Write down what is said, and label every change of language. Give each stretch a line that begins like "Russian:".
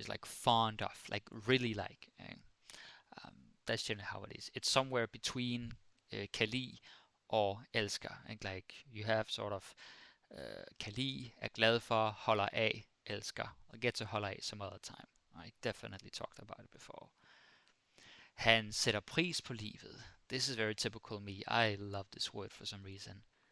English: It's like fond of, like really like. That's generally how it is. It's somewhere between
Danish: kan lide og elsker.
English: And like you have sort of
Danish: kan lide, er glad for, holder af, elsker.
English: I'll get to holder af some other time. I definitely talked about it before.
Danish: Han sætter pris på livet.
English: This is very typical me. I love this word for some reason.